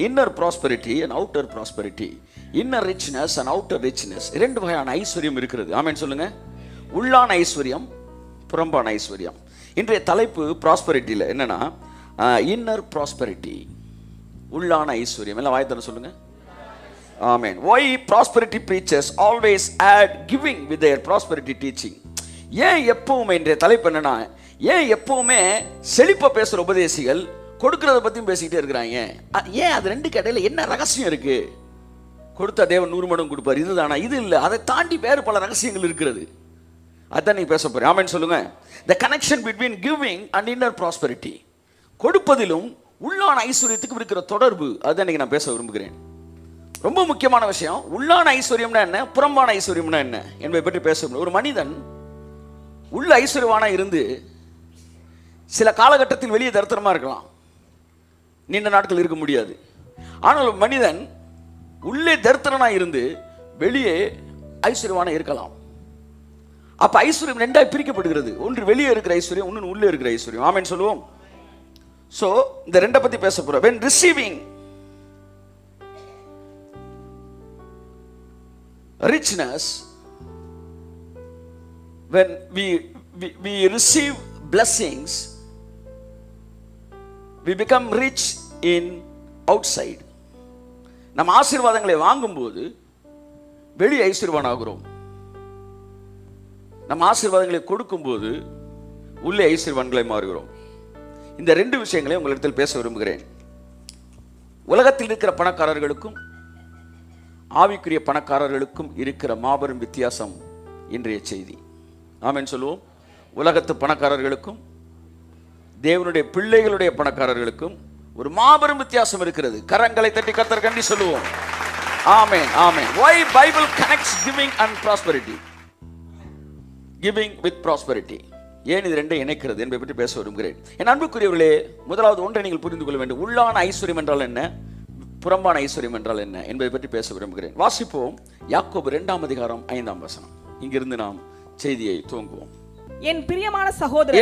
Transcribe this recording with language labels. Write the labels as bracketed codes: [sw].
[en] Inner prosperity and outer prosperity. Inner richness and outer richness. [ta] 2 வகையான ஐஸ்வர்யம் இருக்கிறது. ஆமென் சொல்லுங்க. உள்ளான ஐஸ்வர்யம், புறம்பான ஐஸ்வர்யம். இன்றைய தலைப்பு ப்ராஸ்பெரிட்டியில் என்னன்னா இன்னர் ப்ராஸ்பெரிட்டி, உள்ளான ஐஸ்வர்யம். எல்லாம் வாய்த்தன சொல்லுங்க. ஆமென். [en] Why prosperity preachers always add giving with their prosperity teaching? [ta] ஏன் எப்பவுமே இன்றைய தலைப்பு என்னன்னா, ஏன் எப்பவுமே செழிப்பா பேசுற உபதேசிகள் கொடுக்கறத பத்தியும் பேசிக்கிட்டே இருக்கிறாங்க? ஏன் அது 2 கடையில என்ன ரகசியம் இருக்கு? கொடுத்தா தேவன் 100 மடங்கு கொடுப்பார், இதுதானா? இது இல்லை, அதை தாண்டி வேறு பல ரகசியங்கள் இருக்கிறது. அதான் நீங்க பேச போறேன். ஆமென் சொல்லுங்க. [en] The connection between giving and inner prosperity. [ta] கொடுப்பதிலும் உள்ளான ஐஸ்வர்யத்துக்கு இருக்கிற தொடர்பு, அதான் இன்னைக்கு நான் பேச விரும்புகிறேன். ரொம்ப முக்கியமான விஷயம். உள்ளான ஐஸ்வர்யம்னா என்ன, புறம்பான ஐஸ்வர்யம்னா என்ன என்பதை பற்றி பேச. ஒரு மனிதன் உள்ள ஐஸ்வர்யவானா இருந்து சில காலகட்டத்தில் வெளியே தரித்திரமா இருக்கலாம், நீண்ட நாட்கள் இருக்க முடியாது. ஆனால் மனிதன் உள்ளே தரித்திரனா இருந்து வெளியே ஐஸ்வர்யவானா இருக்கலாம். அப்ப ஐஸ்வர்யம் 2ஆய் பிரிக்கப்படுகிறது. ஒன்று வெளியே இருக்கிற ஐஸ்வர்யம், ஒன்று உள்ளே இருக்கிற ஐஸ்வர்யம். ஆமென் சொல்லுவோம். சோ இந்த 2 பத்தி பேச போறோம். [en] when receiving richness, when we receive blessings, we become rich in outside. [ta] நம்ம ஆசீர்வாதங்களை வாங்கும்போது வெளியே ஐஸ்வர்யவான் ஆகிறோம். நம்ம ஆசீர்வாதங்களை கொடுக்கும்போது உள்ளே ஐஸ்வர்யவான்களை மாறுகிறோம். இந்த 2 விஷயங்களை உங்களிடத்தில் பேச விரும்புகிறேன். உலகத்தில் இருக்கிற பணக்காரர்களுக்கும் ஆவிக்குரிய பணக்காரர்களுக்கும் இருக்கிற மாபெரும் வித்தியாசம் இன்றைய செய்தி. ஆமென் சொல்லுவோம். உலகத்து பணக்காரர்களுக்கும் தேவனுடைய பிள்ளைகளுடைய பணக்காரர்களுக்கும் ஒரு மாபெரும் வித்தியாசம் இருக்கிறது. கரங்களை தட்டி கர்த்தர் கண்டி சொல்லுவோம். ஆமென், ஆமென். [en] Why Bible connects giving and prosperity? Giving with prosperity. [ta] ஏன் இது 2 இணைக்கிறது என்பதை பற்றி பேச விரும்புகிறேன். என் அன்புக்குரியவர்களே, முதலாவது ஒன்றை நீங்கள் புரிந்து கொள்ள வேண்டும். உள்ளான ஐஸ்வர்யம் என்றால் என்ன, புறம்பான ஐஸ்வர்யம் என்றால் என்ன என்பதை பற்றி பேச விரும்புகிறேன். வாசிப்போம். யாக்கோபு 2ஆம் அதிகாரம் 5ஆம் வசனம். இங்கிருந்து நாம் செய்தியை துவங்குவோம். என் பிரியமான சகோதரரே,